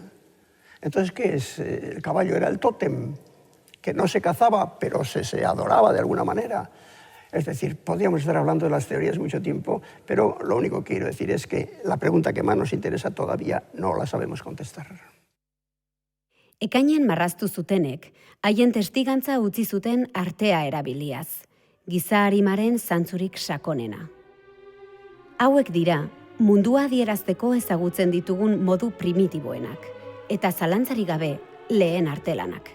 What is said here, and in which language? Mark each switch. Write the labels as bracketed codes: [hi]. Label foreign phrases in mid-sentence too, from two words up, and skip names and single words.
[es] Entonces, ¿qué es? El caballo era el tótem, que no se cazaba, pero se adoraba de alguna manera. Es decir, podríamos estar hablando de las teorías mucho tiempo, pero lo único que quiero decir es que la pregunta que más nos interesa todavía no la sabemos contestar. [eu] Ekainen marraztu zutenek, haien testigantza utzi zuten artea erabiliaz, giza arimaren zantzurik sakonena. Hauek dira, mundua adierazteko ezagutzen ditugun modu primitiboenak, eta zalantzarik gabe lehen artelanak.